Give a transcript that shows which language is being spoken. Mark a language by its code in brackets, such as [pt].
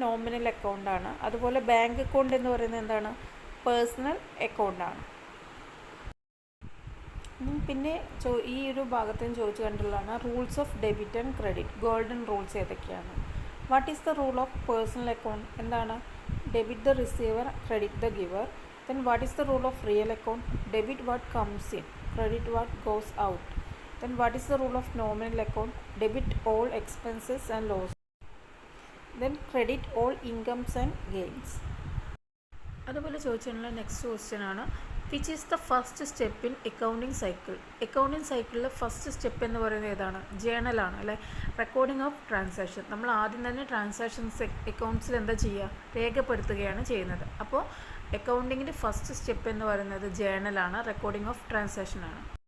[ml] Nominal account ആണ്. അതുപോലെ bank account എന്ന് പറയുന്നത് എന്താണ്? പേഴ്സണൽ അക്കൗണ്ട് ആണ്. പിന്നെ ഈ ഒരു ഭാഗത്തും ചോദിച്ചു കണ്ടുള്ളതാണ് rules of debit and credit. Golden rules ഏതൊക്കെയാണ്? [en] What is the rule of personal account? [ml] എന്താണ്? [en] Debit the receiver, credit the giver. Then what is the rule of real account? Debit what comes in, credit what goes out. Then what is the rule of nominal account? Debit all expenses and losses. Then credit all incomes and gains. [ml] അതുപോലെ ചോദിച്ചിട്ടുള്ള next question ആണ്, [en] Which is the first step in accounting cycle? [ml] Accounting സൈക്കിളിൽ first step എന്ന് പറയുന്നത് ഏതാണ്? ജേണലാണ് അല്ലേ? Recording of transaction. നമ്മൾ ആദ്യം തന്നെ ട്രാൻസാക്ഷൻസ് അക്കൗണ്ട്സിൽ എന്താ ചെയ്യുക? രേഖപ്പെടുത്തുകയാണ് ചെയ്യുന്നത്. അപ്പോൾ അക്കൗണ്ടിങ്ങിൻ്റെ ഫസ്റ്റ് സ്റ്റെപ്പ് എന്ന് പറയുന്നത് ജേണലാണ്, റെക്കോർഡിംഗ് ഓഫ് ട്രാൻസാക്ഷൻ ആണ്.